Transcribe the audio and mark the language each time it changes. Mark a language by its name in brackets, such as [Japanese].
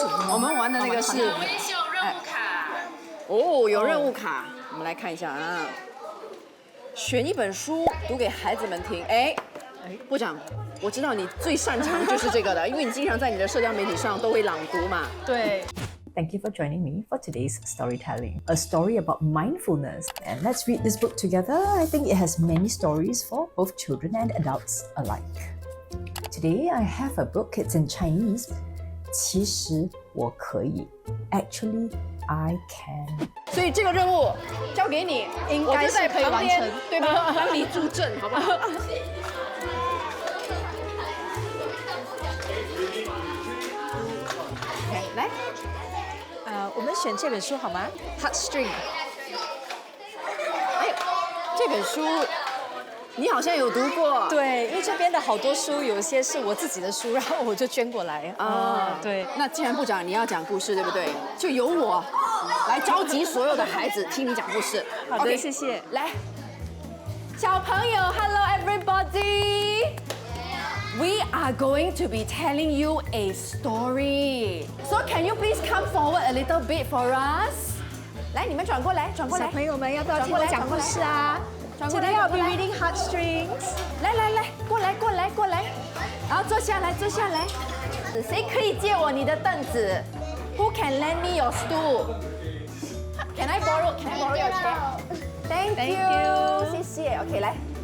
[Chinese] 我们玩的那个是微秀任务卡。哦，有任务卡，我们来看一下啊。选一本书读给孩子们听。哎，部长，我知道你最擅长就是这个的，因为你经常在你的社交媒体上都会朗读嘛。对。 [English] Thank you for joining me for today's storytelling, a story about mindfulness. And let's read this book together. I think it has many stories for both children and adults alike. Today I have a book, it's in Chinese. [Chinese] 其实我可以 [English] Actually, I can. [Chinese] 所以这个任务交给你，应该是可以完成对吧？帮你助阵，好不好？来。我们选这本书好吗 ？Heartstring。哎，这本书你好像有读过。对，因为这边的好多书，有一些是我自己的书，然后我就捐过来。对。那既然部长你要讲故事，对不对？就由我来召集所有的孩子听你讲故事。好的，谢谢。来，小朋友 ， [English] Hello everybody。 We are going to be telling you a story. So can you please come forward a little bit for us? [Chinese] 来，你们转过来，转过来。小朋友们要不要听我讲故事啊？转过来 [English] Today I'll be reading Heartstrings. [Chinese] 来，过来。然后坐下来。谁可以借我你的凳子 ？ [English] Who can lend me your stool? Can I borrow your chair? Thank you. [Chinese] 谢谢。 [English] OK， 来。